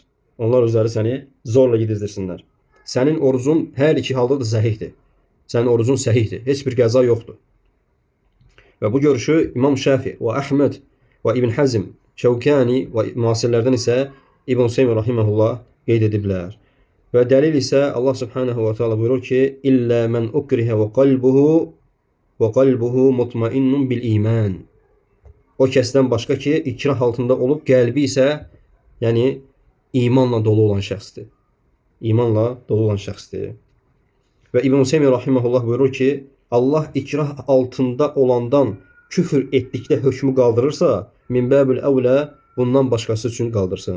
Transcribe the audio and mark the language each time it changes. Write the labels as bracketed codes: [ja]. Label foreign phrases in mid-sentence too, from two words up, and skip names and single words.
[az] Onlar özləri səni zorla yedizdirsinlər. Sənin orucun hər iki halda da səhihdir. Sənin orucun səhihdir. Heç bir qəza yoxdur. Və bu görüşü İmam Şafi və Əhməd və İbn Hazm, Şəvkani və müasirlərdən isə İbn Hüseyn rahimehullah qeyd ediblər. Və dəlil isə [ar] الله سبحانه وتعالى [az] buyurur ki, [ar] إلا من أكره وقلبه مطمئن بالإيمان. [az] O kəsdən başqa ki, ikrah altında olub qəlbi isə, yəni imanla dolu olan şəxsdir. İmanla dolu olan şəxsdir. Və İbn Hüseyn rahimehullah buyurur ki, Allah ikrah altında olandan küfür etdikdə hökmü qaldırırsa, [ar] من باب الأولى [az] bundan başqası üçün qaldırsın.